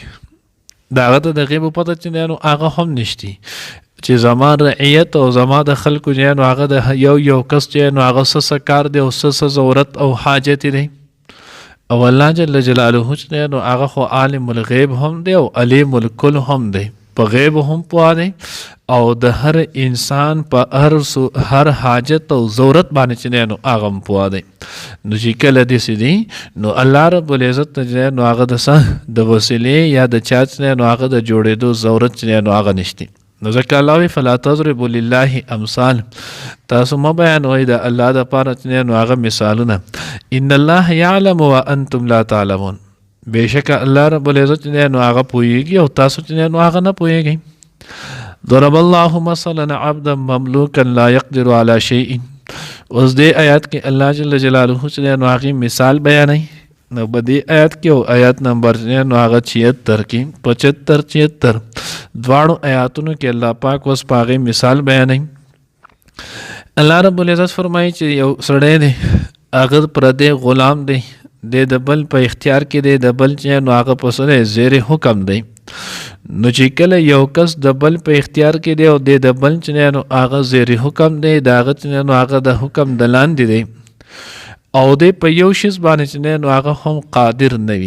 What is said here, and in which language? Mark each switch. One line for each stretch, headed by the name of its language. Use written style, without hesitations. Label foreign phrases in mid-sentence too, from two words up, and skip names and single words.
Pashto: د هغه ته د غیب پته چې نو هغه هم نشتی چې زما رعیت او زما د خلکو چې نو هغه د یو کس چې نو هغه څه کار دی او څه ضرورت او حاجت دی او الله
Arabic: جل جلاله
Pashto: چې نو هغه خو
Arabic: عالم الغیب
Pashto: هم دی او
Arabic: علیم الکل
Pashto: هم دی په غیب هم پوه دی او د هر انسان په هر حاجت او ضرورت باندې چې نو هغه هم پوه دی. نو چې کله داسې دی نو الله
Arabic: رب العزت
Pashto: ته نو هغه د د وسیلې یا د چا چې نو هغه د جوړېدو ضرورت چې نو هغه نشتی. نو ځکه الله وی
Arabic: فلا تضربوا لله امثال
Pashto: تاسو مه بیانوئ د الله دپاره چې نو هغه مثالونه
Arabic: ان الله یعلم وانتم لا تعلمون
Pashto: بېشکه الله
Arabic: رب العزت
Pashto: چې نو هغه پوهېږي او تاسو چې نو هغه نه پوهېږئ.
Arabic: ضرب الله مثلا عبدا مملوکا لا يقدر على شيء
Pashto: اوس دې آیات کې الله
Arabic: جل جلاله
Pashto: چې نو هغې مثال بیانوي نو په دې آیات کې او آیات نمبر نو هغه 76 کې 75 76 دواړو آیاتونو کې الله پاک اوس په هغې مثال بیانوي. الله
Arabic: رب العزت
Pashto: فرمایي چې یو سړی دی هغه پردی غلام دی د بل په اختیار کې دی د بل چې نو هغه په سره زیر حکم دی نو چې کله یو کس د بل په اختیار کې دی او د بل چې نو هغه زیر حکم دی د هغه چې نو هغه د حکم د لاندې دی او دی په یو شیز باندې چې دی نو هغه هم قادر نه وي.